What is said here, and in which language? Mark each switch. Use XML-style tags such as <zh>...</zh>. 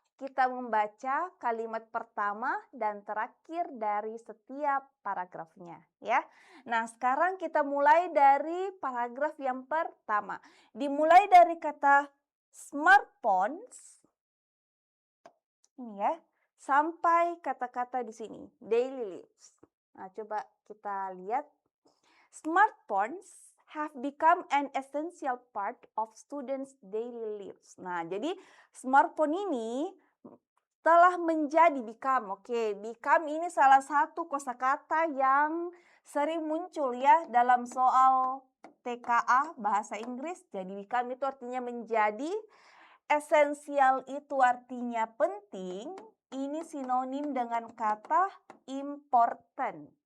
<id>Kita membaca kalimat pertama dan terakhir dari setiap paragrafnya ya. Nah, sekarang kita mulai dari paragraf yang pertama. Dimulai dari kata smartphones ini ya, sampai kata-kata di sini,</id> <en>daily lives.</en> <id>Nah, coba kita lihat.</id> <en>Smartphones have become an essential part of students' daily lives.</en> <id>Nah, jadi smartphone ini telah menjadi become. Oke, become ini salah satu kosakata yang sering muncul ya dalam soal TKA bahasa Inggris. Jadi become itu artinya menjadi, esensial itu artinya penting, ini sinonim dengan kata important.</id>